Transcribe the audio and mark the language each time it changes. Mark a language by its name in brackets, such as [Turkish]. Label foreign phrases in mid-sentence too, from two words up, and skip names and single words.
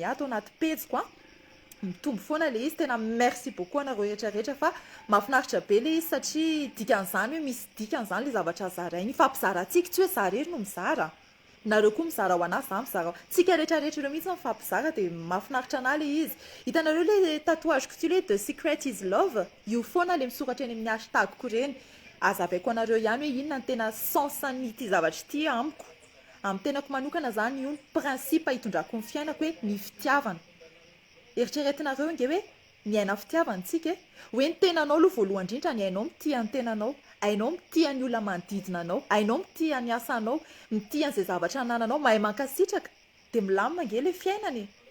[Malagasy] ato anaty pejiko a mitombo foana le izy tena [French] merci beaucoup [Malagasy] anareo rehetrarehetra fa mahafinaritra be le izy satria dikan'izany hoe misy dikan'izany le zavatra zarainy fampizarantsika tsy hoe za rery no mizara nareo koa mizara ho anazy za mizara tsika rehetrarehetra ireo mihitsy mifampizara dia mahafinaritra ana le izy hitanareo le tatouage kutile hoe the [English] secret is love [Malagasy] io foana le misoratra eny amin'ny hashtagko reny azavaiko anareo ihany hoe inona ny tena sensan'ity zavatra ity amiko amin'ny tenako manokana zany io ny principe hitondrako ny fiainako hoe ny fitiavana eritreretinareo nge hoe miaina fitiavana tsika hoe ny tenanao aloha voalohany indrindra ny hainao mitia ny tenanao hainao mitia ny olona manodidina anao hainao mitia ny asanao mitia n'izay zavatra anananao mahay mankasitraka dia milamina nge le fiainany